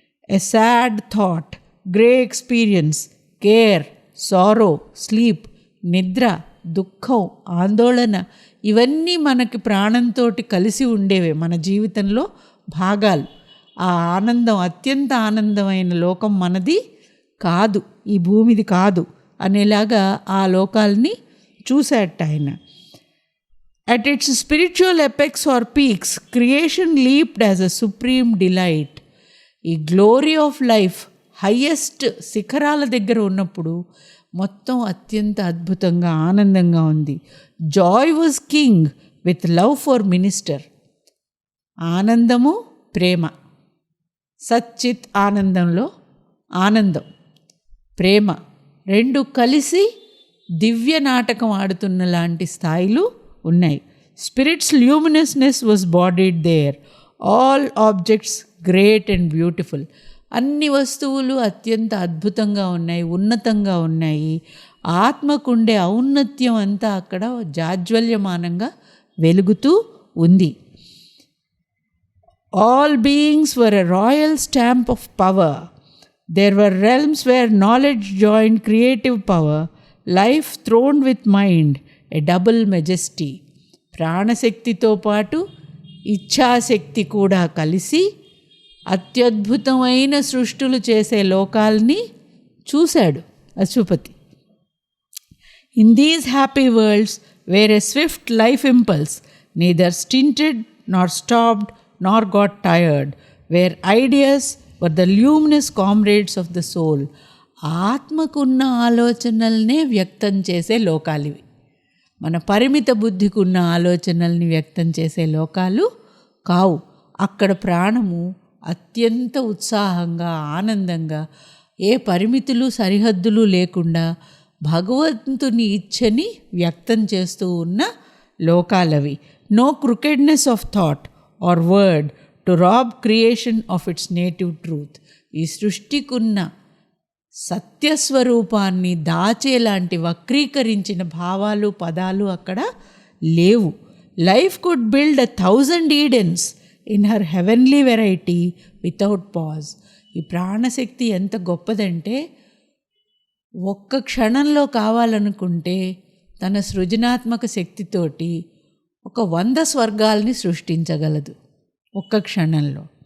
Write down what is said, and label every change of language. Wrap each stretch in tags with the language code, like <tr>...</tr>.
<en>a sad thought, grey experience, care, sorrow, sleep,</en> <te>నిద్ర, దుఃఖం, ఆందోళన ఇవన్నీ మనకి ప్రాణంతో కలిసి ఉండేవే, మన జీవితంలో భాగాలు. ఆ ఆనందం, అత్యంత ఆనందమైన లోకం మనది కాదు, ఈ భూమిది కాదు. అనేలాగా ఆ లోకాల్ని చూశాట ఆయన.</te> <en>At its spiritual apex or peaks, creation leaped as a supreme delight.</en> <te>ఈ గ్లోరీ ఆఫ్ లైఫ్ హయ్యెస్ట్ శిఖరాల దగ్గర ఉన్నప్పుడు మొత్తం అత్యంత అద్భుతంగా ఆనందంగా ఉంది.</te> <en>Joy was king with love for minister.</en> <te>ఆనందము ప్రేమ, సచ్చిత్ ఆనందంలో ఆనందం ప్రేమ రెండు కలిసి దివ్య నాటకం ఆడుతున్న లాంటి స్థాయిలు ఉన్నాయి.</te> <en>Spirits luminousness was bodied there. All objects great and beautiful.</en> <te>అన్ని వస్తువులు అత్యంత అద్భుతంగా ఉన్నాయి, ఉన్నతంగా ఉన్నాయి. ఆత్మకుండే ఔన్నత్యం అంతా అక్కడ జాజ్వల్యమానంగా వెలుగుతూ ఉంది.</te> <en>All beings were a royal stamp of power. There were realms where knowledge joined creative power, life throned with mind, a double majesty.</en> <te>ప్రాణశక్తితో పాటు ఇచ్ఛాశక్తి కూడా కలిసి అత్యద్భుతమైన సృష్టులు చేసే లోకాల్ని చూశాడు Ashwapati.</te> <en>In these happy worlds where a swift life impulse neither stinted nor stopped nor got tired, where ideas were the luminous comrades of the soul.</en> <te>ఆత్మకున్న ఆలోచనల్నే వ్యక్తం చేసే లోకాలివి. మన పరిమిత బుద్ధికున్న ఆలోచనల్ని వ్యక్తం చేసే లోకాలు కావు. అక్కడ ప్రాణము అత్యంత ఉత్సాహంగా ఆనందంగా ఏ పరిమితులు సరిహద్దులు లేకుండా భగవంతుని ఇచ్చని వ్యక్తం చేస్తూ ఉన్న లోకాలవి.</te> <en>No crookedness of thought or word to rob creation of its native truth.</en> <te>ఈ సృష్టికున్న సత్యస్వరూపాన్ని దాచేలాంటి వక్రీకరించిన భావాలు పదాలు అక్కడ లేవు.</te> <en>Life could build 1,000 Edens in her heavenly variety without pause.</en> <te>ఈ ప్రాణశక్తి ఎంత గొప్పదంటే ఒక్క క్షణంలో కావాలనుకుంటే తన సృజనాత్మక శక్తితోటి 100 స్వర్గాల్ని సృష్టించగలదు ఒక్క క్షణంలో.</te>